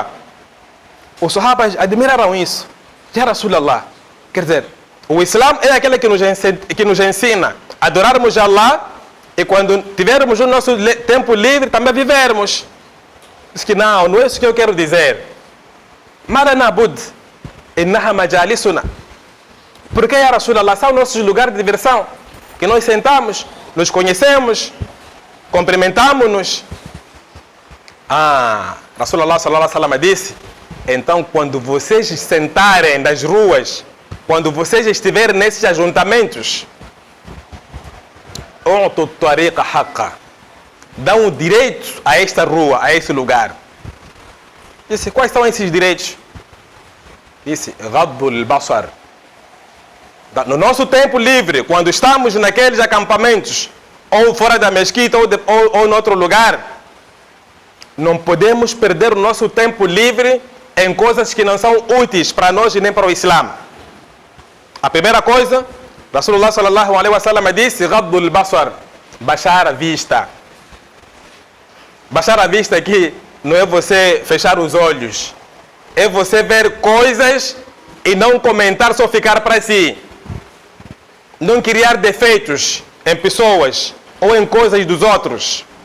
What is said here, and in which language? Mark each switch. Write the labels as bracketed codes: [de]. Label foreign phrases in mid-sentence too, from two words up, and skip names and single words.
[pt] Os sahabas admiraram isso. [ar] يا رسول الله. [pt] Quer dizer, o Islã é aquele que nos ensina a adorarmos Allah e quando tivermos o nosso tempo livre também vivermos. Diz que não é isso que eu quero dizer. [ar] ما لنا بد إنها مجالسنا. [pt] Porque, [ar] يا رسول الله, [pt] são nossos lugares de diversão, que nós sentamos, nos conhecemos, cumprimentamos-nos. Rasulallah [ar] صلى الله عليه وسلم [pt] disse, então quando vocês sentarem nas ruas, quando vocês estiverem nesses ajuntamentos, dão direito a esta rua, a esse lugar. Disse, quais são esses direitos? Disse, [ar] غض البصر. [pt] No nosso tempo livre, quando estamos naqueles acampamentos, ou fora da mesquita, ou em outro lugar, não podemos perder o nosso tempo livre em coisas que não são úteis para nós e nem para o Islã. A primeira coisa, Rasulullah [ar] صلى الله عليه وسلم [pt] disse, [ar] غض البصر, [pt] baixar a vista. Baixar a vista aqui não é você fechar os olhos, é você ver coisas e não comentar, só ficar para si. Não criar defeitos em pessoas ou em coisas dos outros.